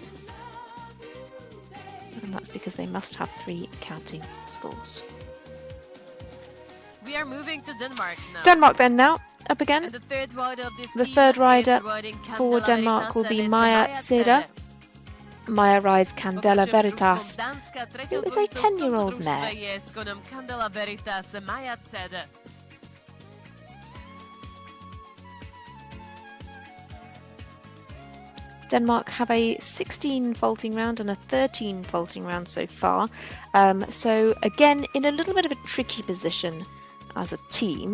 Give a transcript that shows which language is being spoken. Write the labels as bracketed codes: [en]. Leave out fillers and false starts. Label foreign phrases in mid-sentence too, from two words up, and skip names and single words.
[en] And that's because they must have 3 counting scores. We are moving to Denmark now. Denmark then now, up again. And the third rider of this The team third rider is riding for Candela Denmark will Veritas, be and it's Maja Ceder. Ceder. Maja rides Candela [sk] Pokračujeme Veritas. družstvom Dánska. [en] It [sk] Treťou [en] was a [sk] dvojicou v tomto [en] 10-year-old [sk] družstve [en] mare. [sk] je s konom Candela Veritas Maja Ceder. [en] Denmark have a 16 vaulting round and a 13 vaulting round so far. So again, in a little bit of a tricky position as a team.